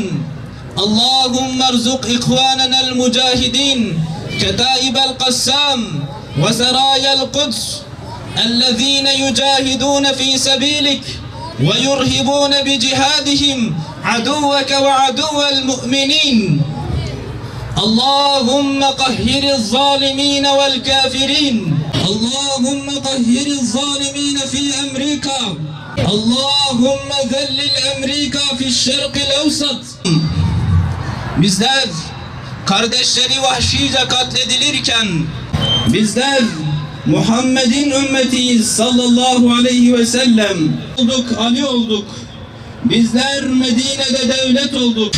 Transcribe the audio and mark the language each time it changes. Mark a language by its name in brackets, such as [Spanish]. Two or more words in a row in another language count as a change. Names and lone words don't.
[Arabic] اللهم ارزق إخواننا المجاهدين كتائب القسام وسرايا القدس الذين يجاهدون في سبيلك ويرهبون بجهادهم عدوك وعدو المؤمنين. اللهم قهر الظالمين والكافرين. اللهم قهر الظالمين في أمريكا. اللهم ذلل أمريكا في الشرق الأوسط. [Turkish] Bizler kardeşleri vahşice katledilirken bizler Muhammed'in ümmetiyiz [Arabic] صلى الله عليه وسلم. [Turkish] Ali olduk. Bizler Medine'de devlet olduk.